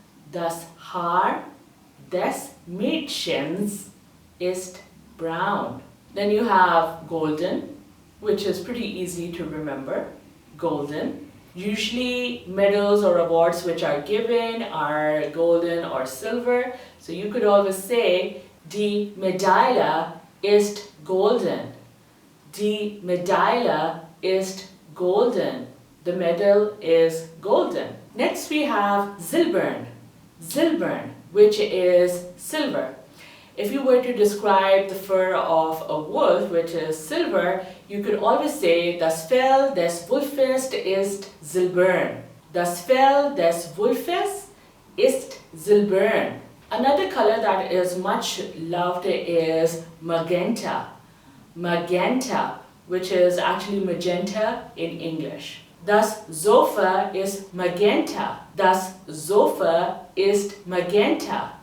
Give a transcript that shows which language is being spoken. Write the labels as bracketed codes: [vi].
[de] Das Haar des Mädchens ist braun. [en] Then you have golden, which is pretty easy to remember. Golden. Usually medals or awards which are given are golden or silver. So you could always say, [de] die Medaille ist golden. Die Medaille ist golden. [en] The medal is golden. Next we have silbern. Silbern, which is silver. If you were to describe the fur of a wolf, which is silver, you could always say, [de] das Fell des Wolfes ist silbern. Das Fell des Wolfes ist silbern. [en] Another color that is much loved is magenta. Magenta, which is actually magenta in English. [de] Das Sofa ist magenta. Das Sofa ist magenta.